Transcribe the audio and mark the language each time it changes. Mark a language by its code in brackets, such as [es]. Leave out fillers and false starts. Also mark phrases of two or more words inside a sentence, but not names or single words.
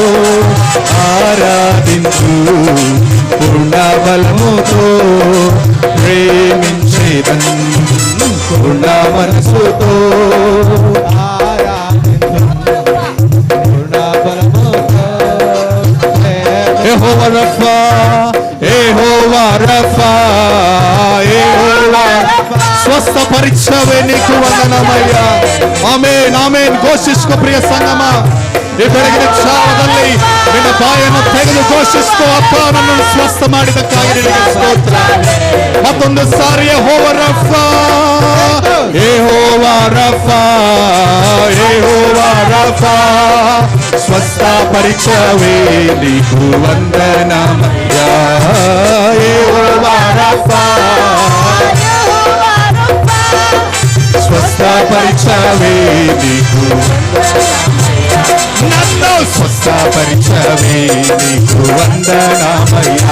[te] ఆరాధించు, పూర్ణ బలముతో ప్రేమించేదన్, పూర్ణ మనసుతో యెహోవా రఫా, యెహోవా రఫా, యెహోవా స్వస్థపరిచవే నీకు వందనమయ్యా. ఆమేన్ ఆమేన్. [kn] ಘೋಷಿಸ್ಕೋ ಪ್ರಿಯ ಸಂಗಮ. ಈ ಬೆಳಗಿನ ಜಾವದಲ್ಲಿ ನಿನ್ನ ಬಾಯನ್ನು ತೆಗೆದು ಘೋಷಿಸ್ಕೋ, ಅಪ್ಪ ನನ್ನನ್ನು ಸ್ವಸ್ಥ ಮಾಡಿದಕ್ಕಾಗಿ ನಿನಗೆ ಸ್ತೋತ್ರ. ಮತ್ತೊಂದು ಸಾರಿ ಯೆಹೋವಾ ರಫಾ, ಯೆಹೋವಾ ರಫಾ, ಯೆಹೋವಾ ರಫಾ ಸ್ವಸ್ಥಪರಿಚವೇ [te] నీకు వందనమయ్యా. యెహోవా రఫా స్వస్థపరిచవే నీకు, నన్ను స్వస్థపరిచవే నీకు వందనమయ్యా.